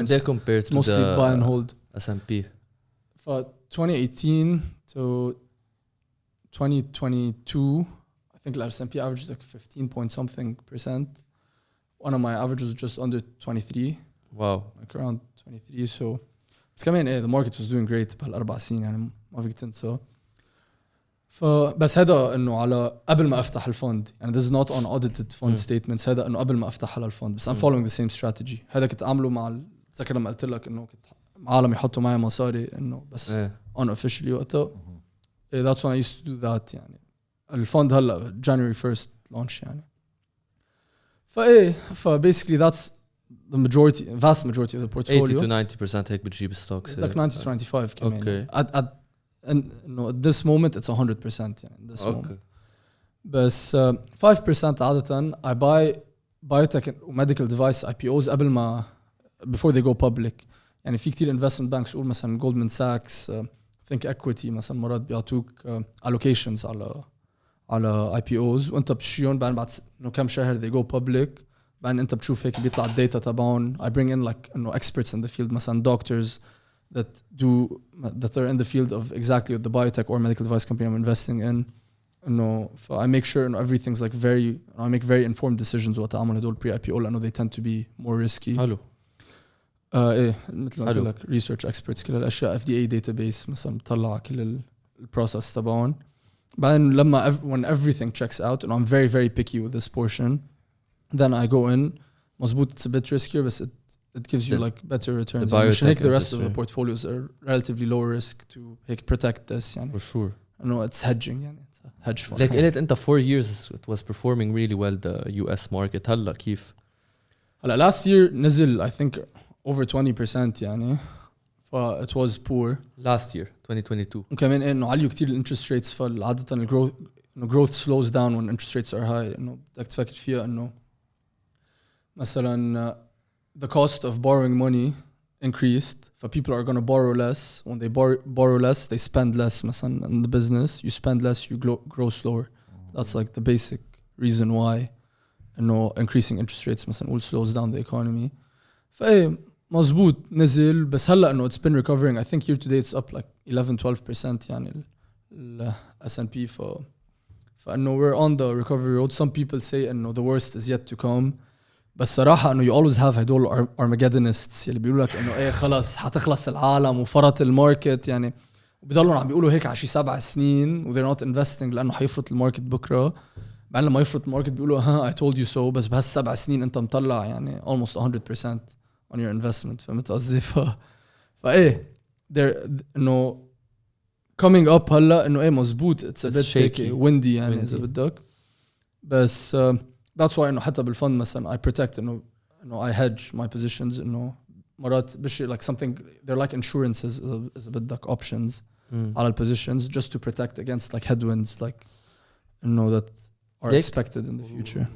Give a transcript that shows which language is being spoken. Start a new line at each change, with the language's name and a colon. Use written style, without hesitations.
English: And they compared it's to mostly the buy and hold. S&P. For 2018 to 2022 I think the S&P averaged like 15 point something %. One of my averages was just under 23. Wow. Like around 23. So
Arabic: بس كمان
English: the market was doing great
Arabic: بهال4 سنين يعني ما فيك تنسى. فبس هذا انه على قبل ما افتح الفند يعني
English: this is not on audited fund statements.
Arabic: هذا انه قبل ما افتح على الفند بس
English: I'm following the same strategy.
Arabic: هذا كنت اعمله مع تذكر لما قلت لك انه كنت عالم يحطوا معي مصاري انه بس
English: unofficially
Arabic: وقتها.
English: That's when I used to do that
Arabic: يعني. الفند هلا
English: January 1st launch يعني. basically that's the vast majority of the portfolio. 80 to 90%
Arabic: هيك بتجيب
English: stocks. Like 90 to 25 كمان. Okay. At this moment it's 100% يعني in this moment.
Arabic: بس 5% عادة
English: I buy biotech medical device IPOs
Arabic: قبل ما
English: before they go public.
Arabic: يعني في كتير investment banks قول مثلا Goldman Sachs, Think Equity مثلا مرات بيعطوك allocations على IPOs وانت بتشيون بعد انه كم شهر
English: they go public.
Arabic: بعدين انت بتشوف هيك بيطلع الداتا تبعهم.
English: I bring in like انه experts in the field مثلا doctors that are in the field of exactly what the biotech or medical device company I'm investing in. انه I make sure انه everything's like I make very informed decisions
Arabic: وقت اعمل هدول
English: pre-IPO لانه they tend to be more risky.
Arabic: حلو. مثل ما قلت لك
English: research experts
Arabic: كل الاشياء FDA database مثلا بطلع كل البروسس تبعهم. بعدين لما
English: when everything checks out and I'm very very picky with this portion then I go in.
Arabic: مزبوط
English: it's a bit riskier but it gives you like better returns. The rest of the portfolios are relatively low risk to protect this يعني. For sure. No, it's hedging يعني. It's a hedge fund. Like in it, انت 4 years it was performing really well the US market.
Arabic: هلا كيف؟
English: هلا last year
Arabic: نزل
English: I think over 20% يعني. It was poor. Last year 2022.
Arabic: وكمان إنه عليوا كتير الانترست
English: rates فالعادة growth slows down when interest rates are high.
Arabic: إنه بدك تفكر فيها إنه مثلا
English: the cost of borrowing money increased. People are going to borrow less. When they borrow less, they spend less. مثلا in the business, you spend less, you grow slower. That's like the basic reason why increasing interest rates مثلا will slows down the economy.
Arabic: فايه مزبوط نزل بس هلا انه
English: it's been recovering. I think year to date it's up like 11-12%
Arabic: يعني ال
English: S&P فانه we're on the recovery road. Some people say انه the worst is yet to come.
Arabic: بس صراحة انه
English: you always have
Arabic: هدول Armageddonists اللي بيقولوا لك انه ايه خلص حتخلص العالم وفرط الماركت يعني, وبيضلوا عم بيقولوا هيك على شي 7 سنين و
English: they're not investing
Arabic: لانه حيفرط الماركت بكره. بعدين لما يفرط الماركت بيقولوا ها
English: I told you so,
Arabic: بس بهال7 سنين انت مطلع يعني
English: almost 100% on your investment.
Arabic: فهمت قصدي؟ فايه there انه coming up هلا انه ايه مزبوط
English: it's a bit shaky windy
Arabic: يعني اذا بدك.
English: بس that's why انه
Arabic: حتى بالفند مثلا
English: I protect انه I hedge my positions انه مرات بشي like something they're like insurances اذا بدك options على positions just to protect against like headwinds like انه that are expected in the future.